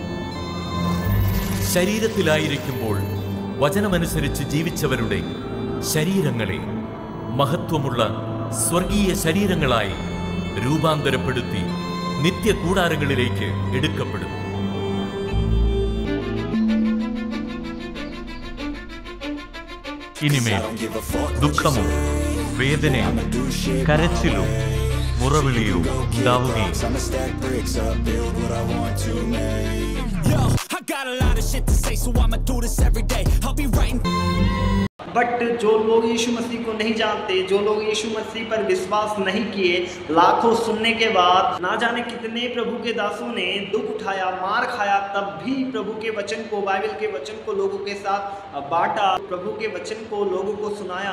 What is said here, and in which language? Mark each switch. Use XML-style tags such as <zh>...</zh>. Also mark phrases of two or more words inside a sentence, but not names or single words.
<ml>ശരീരത്തിലായിരിക്കുമ്പോൾ വചനമനുസരിച്ച് ജീവിച്ചവരുടെ ശരീരങ്ങളെ മഹത്വമുള്ള സ്വർഗീയ ശരീരങ്ങളായി രൂപാന്തരപ്പെടുത്തി നിത്യകൂടാരങ്ങളിലേക്ക് എടുക്കപ്പെടും. ഇനിമേൽ ദുഃഖമോ വേദനയോ കരച്ചിലോ മുറവിളിയോ ഉണ്ടാവുകയും</ml> <hi>बट जो लोग यीशु मसीह को नहीं जानते, जो लोग यीशु मसीह पर विश्वास नहीं किए, लाखों सुनने के बाद ना जाने कितने प्रभु के दासों ने दुख उठाया, मार खाया, तब भी प्रभु के वचन को, बाइबल के वचन को लोगों के साथ बांटा, प्रभु के वचन को लोगों को सुनाया.</hi>